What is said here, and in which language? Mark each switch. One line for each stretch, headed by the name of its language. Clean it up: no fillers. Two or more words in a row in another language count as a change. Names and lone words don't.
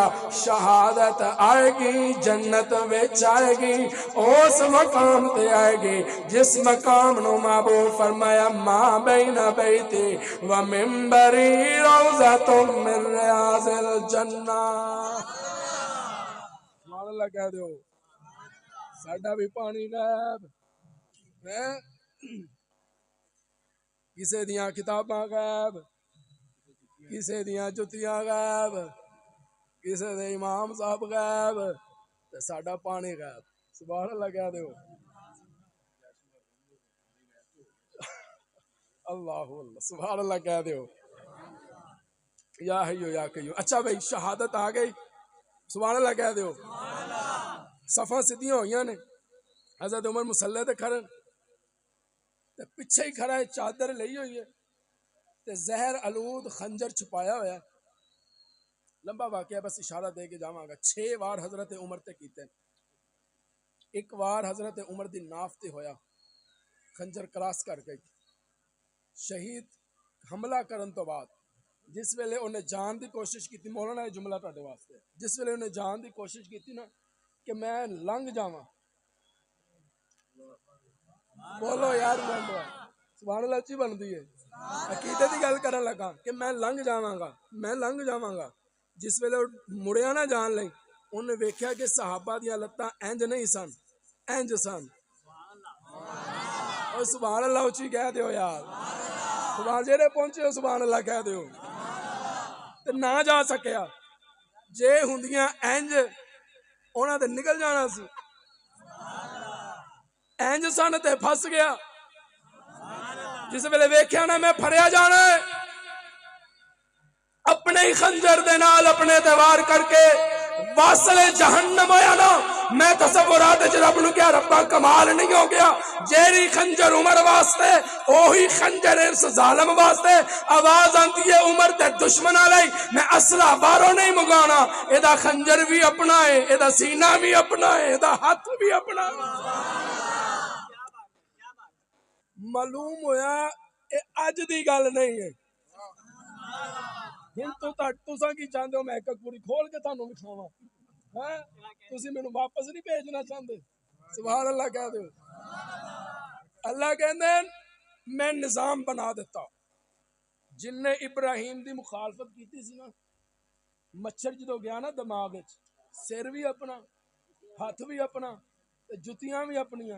Punjabi: شہادت آئے گی جنت وچ آئے گی، اس مقام تے آئے گی جس مقام نو محبوب فرمایا
Arabic: ماں بین بیتی و منبری روضۃ من ریاض الجنہ۔
Punjabi: سبحان اللہ کہہ دیو، ساڈا بھی پانی غائب ہے، کسے دیاں کتاباں غائب، کسے دیاں جتیاں غائب، کسے دے امام صاحب غائب، تے ساڈا پانی غائب۔ سبحان اللہ کہہ دیو، اللہ اللہ سبحان اللہ کہہ دیو،
Arabic: یا حیو یا قیوم۔
Punjabi: اچھا بھائی شہادت آ گئی، سبحان اللہ کہہ دیو۔ صفاں سدیاں ہوئیاں نے، حضرت عمر مسلح تے کھڑے تے پیچھے ہی کھڑا ہے، چادر لئی ہوئی ہے تے زہر آلود خنجر چھپایا ہوا ہے۔ لمبا واقعہ بس اشارہ دے کے جاواں گا۔ 6 وار حضرت عمر تے کیتے، ایک وار حضرت عمر دی ناف تے ہویا، خنجر کراس کر گئی۔ شہید حملہ کرن تو بعد جس ویلے انہیں جان دی کوشش کی تھی، مولانا یہ جملہ تہاڈے واسطے، جس ویلے انہیں جان دی کوشش کی تھی نا کہ میں لنگ جاواں، بولو یار سبحان اللہ اچھی بندی ہے، عقیدے دی گل کرن لگا کہ میں لنگ جاواں گا، میں لنگ جاواں گا۔ جس ویلے مڑیا نہ جان لئی، انہیں ویکھیا کہ صحابہ دیاں لتاں انج نہیں سن، انج سن۔ اور سبحان اللہ اچھی کہہ دیو یار، سبحان جیڑے پہنچے ہو سبحان اللہ کہہ دیو۔ تے نہ جا سکیا، جے ہوندیاں انج انہاں تے نکل جانا سی، انج سن تے پھس گیا۔ جس ویلے ویکھیا نا میں پھڑیا جانا ہے، اپنے ہی خنجر دے نال اپنے تے وار کر کے واصل جہنم ہویا نا۔ میں تصورات وچ رب نو کیا ربا کمال نہیں ہو گیا، جیڑی خنجر عمر واسطے اوہی خنجر اس ظالم واسطے۔ آواز آندی ہے عمر تے دشمن علی، میں اسلحہ باروں نہیں منگانا، ایدا خنجر بھی اپنا ہے، ایدا سینہ بھی اپنا ہے، ایدا ہاتھ بھی اپنا ہے۔ معلوم ہویا اے اج دی گل نہیں ہے۔ ہن تساں کی چاہندے ہو میں ایک پوری کھول کے تانوں وکھاواں؟ تسی مینوں واپس نہیں بھیجنا چاہندے؟ سبحان اللہ کہہ دو۔ اللہ کہندے میں نظام بنا دیتا، جن نے ابراہیم دی مخالفت کیتی سی نا، مچھر جدو گیا نا دماغ وچ، سر بھی اپنا، ہاتھ بھی اپنا، جتیاں بھی اپنیاں۔